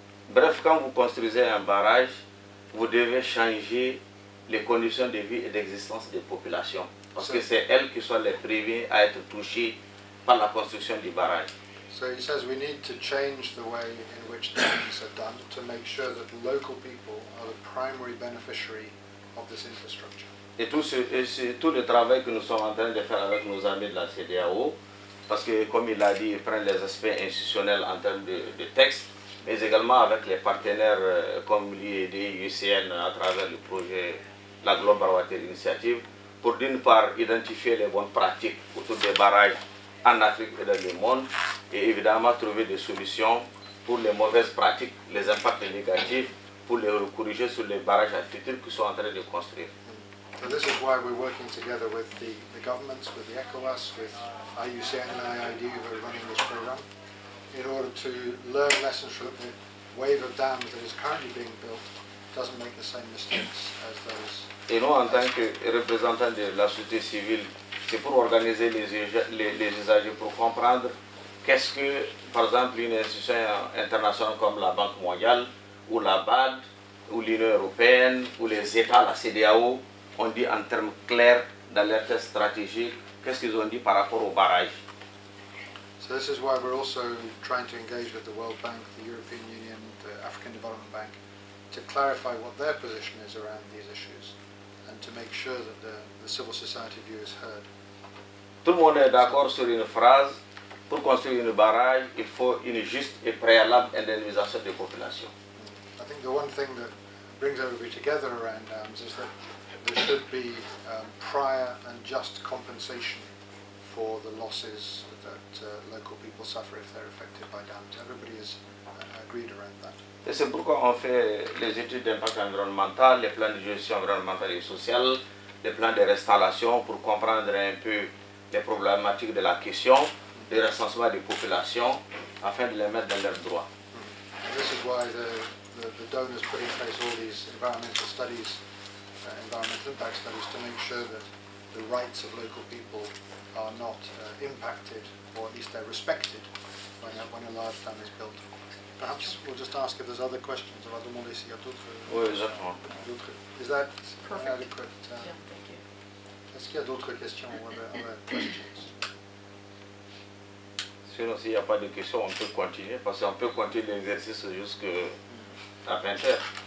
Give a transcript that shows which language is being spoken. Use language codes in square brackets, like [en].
[fr] Bref, quand vous construisez un barrage, vous devez changer les conditions de vie et d'existence des populations. Parce que c'est elles qui sont les premières à être touchées par la construction du barrage. [en] So he says we need to change the way in which dams are done to make sure that local people are the primary beneficiary of this infrastructure. [fr] Et tout le travail que nous sommes en train de faire avec nos amis de la CEDEAO, parce que comme il a dit, ils prennent les aspects institutionnels en termes de texte, mais également avec les partenaires comme l'IED, UCN à travers le projet la Global Water Initiative, pour d'une part identifier les bonnes pratiques autour des barrages en Afrique et dans le monde, et évidemment trouver des solutions pour les mauvaises pratiques, les impacts négatifs, pour les corriger sur les barrages futurs qui sont en train de construire. [en] So this is why we're working together with the governments, with the ECOWAS, with IUCN and IID who are running this program, in order to learn lessons from the wave of dams that is currently being built, doesn't make the same mistakes as those. [fr] Et nous, en tant que représentants de la société civile, c'est pour organiser les usagers, pour comprendre qu'est-ce que, par exemple, une institution internationale comme la Banque mondiale, ou la BAD, ou l'Union européenne, ou les États, la CEDEAO, ont dit en termes clairs dans leur test stratégique, qu'est-ce qu'ils ont dit par rapport au barrage. [en] So this is why we're also trying to engage with the World Bank, the European Union, the African Development Bank, to clarify what their position is around these issues, and to make sure that the civil society view is heard. [fr] Tout le monde est d'accord sur une phrase, pour construire un barrage, il faut une juste et préalable indemnisation des populations. [en] I think the one thing that brings everybody together around dams is that there should be prior and just compensation for the losses that local people suffer if they're affected by dams. Everybody is agreed around that. [fr] Et c'est pourquoi on fait les études d'impact environnemental, les plans de gestion environnementale et sociale, les plans de restauration pour comprendre un peu les problématiques de la question, le recensement des populations, afin de les mettre dans leurs droits. [en] And this is why the donors put in place all these environmental studies, environmental impact studies, to make sure that the rights of local people are not impacted, or at least they're respected when a large dam is built. Perhaps we'll just ask if there's other questions. [fr] On va demander s'il y a d'autres. Oui, exactement. [en] Is that Perfect. adequate? Yeah, thank you. [fr] Est-ce qu'il y a d'autres questions? [en] Other questions? [fr] Sinon, s'il n'y a pas de questions, on peut continuer, parce qu'on peut continuer l'exercice jusqu'à 20h.